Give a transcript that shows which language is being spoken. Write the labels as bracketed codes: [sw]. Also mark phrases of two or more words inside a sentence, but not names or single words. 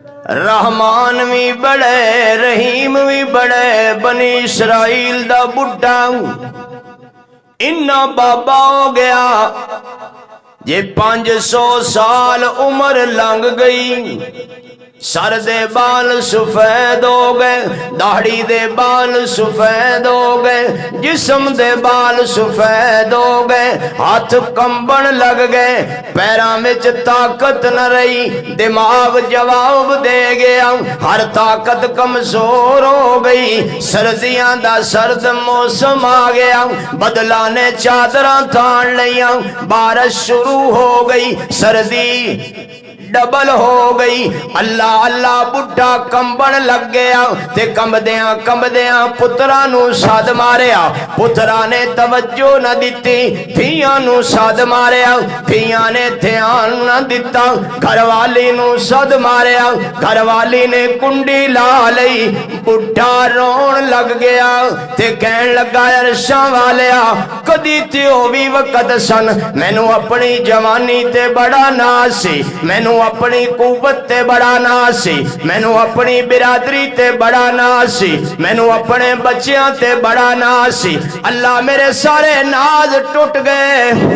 [pa] رحمان بھی بڑے رحیم بھی بڑے، بنی اسرائیل دا بڈھا انہا بابا ہو گیا جے 500 سال عمر لنگ گئی، سر دے بال سفید ہو گئے، داڑھی دے بال سفید ہو گئے، جسم دے بال سفید ہو گئے، ہاتھ کمبن لگ گئے، پیراں وچ طاقت نہ رہی، دماغ جواب دے گیا، ہر طاقت کمزور ہو گئی، سردیاں دا سرد موسم آ گیا، بدلا نے چادراں تان لیاں، بارش شروع ہو گئی، سردی ڈبل ہو گئی، اللہ اللہ بڈھا کمبن لگ گیا تے کمبدیاں پترا نو ساد ماریا، پترا نے توجہ نہ دیتی، دھیاں نو ساد ماریا، دھیاں نے دھیان نہ دیتا، گھر والی نو ساد ماریا، گھر والی نے کنڈی لا لئی، بڈھا رون لگ گیا تے کہن لگا عرشاں والیا کدی تیو بھی وقت سن، مینوں اپنی جوانی تے بڑا ناز سی، مینوں اپنی قوت تے بڑا ناز سی، مینوں اپنی برادری تے بڑا ناز سی، مینوں اپنے بچیاں تے بڑا ناز سی، اللہ میرے سارے ناز ٹوٹ گئے،